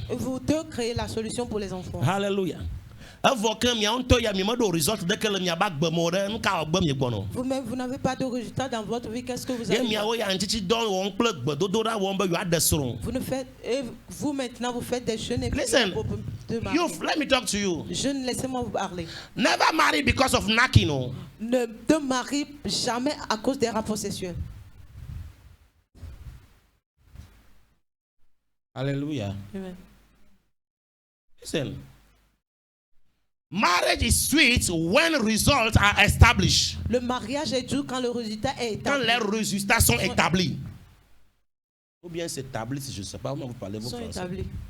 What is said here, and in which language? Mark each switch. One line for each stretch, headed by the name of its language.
French: Vous deux créez la solution pour les enfants. Alléluia. Vous-même, vous n'avez pas de résultat dans votre vie. Qu'est-ce que vous avez? Vous maintenant, vous faites des jeûnes.
English: Listen, let me talk to you.
French: Jeûne, laissez-moi vous parler.
English: Never marry because of knocking.
French: Ne te marie jamais à cause des rapports sexuels. Alléluia. Amen.
English: Listen. Marriage is sweet when results are established.
French: Le mariage est doux quand le résultat est établi. Quand les résultats sont établis. Ou bien c'est établi, je ne sais pas comment vous parlez vos français. Établis.